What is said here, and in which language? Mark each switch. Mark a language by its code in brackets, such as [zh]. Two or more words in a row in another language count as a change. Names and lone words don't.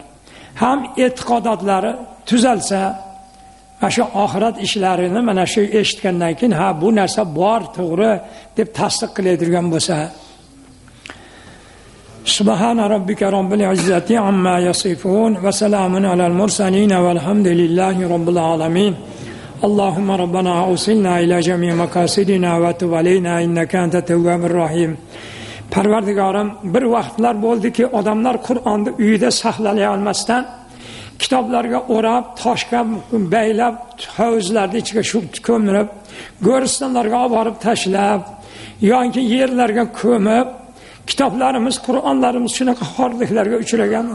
[uz] Ham e'tiqodotlari tuzalsa, mana shu oxirat ishlarini mana shu eshitgandan keyin ha bu narsa bor, to'g'ri deb tasdiq qiladigan bo'lsa, [ar] سبحان ربك رب العزة عما يصفون وسلام على المرسلين والحمد لله رب العالمين. اللهم ربنا أوصلنا إلى جميع مقاصدنا وتب علينا إنك أنت التواب الرحيم [uz] Parvardigorim, bir vaqtlar bo'ldiki, odamlar Qur'onni uyida saqlay olmasdan kitoblarga o'rab, toshga baylab, hovuzlarning ichiga ko'mib, go'ristonlarga olib borib tashlab, yoki yerlarga ko'mib, kitoblarimiz, Qur'onlarimiz shunaqa xorliklarga uchragan edi.